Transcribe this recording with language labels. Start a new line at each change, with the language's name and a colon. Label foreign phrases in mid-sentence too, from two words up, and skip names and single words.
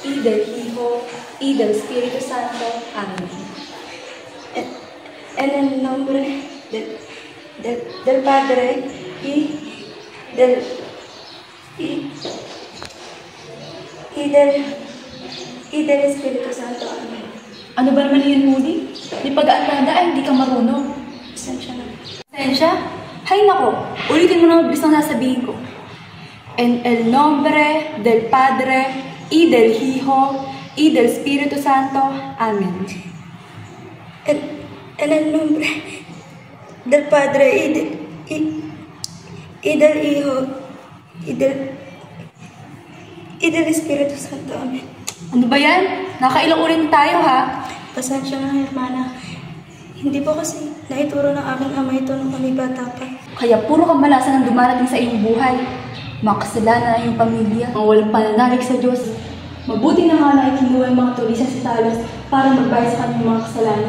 Spanish: y del Hijo, y del Espíritu Santo. Amén. En el nombre del Padre y del Espíritu Santo. Amén.
Filipino: Ano ba naman yun, Moody? Di pag-aalala ay hindi ka marunong. Pasensya na. Pasensya? Hay nako, ulitin mo na mabilis ang sasabihin ko.
Spanish: En el nombre del Padre y del Hijo y del Espíritu Santo. Amén. En el nombre del Padre y del Hijo y del Espíritu Santo. Amén.
Filipino: Ano ba yan? Nakailang ulit tayo, ha? Pasensya na, hermana. Hindi po kasi naituro ng aking ama ito nung kami bata pa. Kaya puro kamalasan ang dumarating sa iyong buhay. Makasalanan ang iyong pamilya, ang walang pananalig sa Diyos. Mabuti na nga na ikinuha ang mga tulisan si Talos para magbayad sa kanyang mga kasalanan.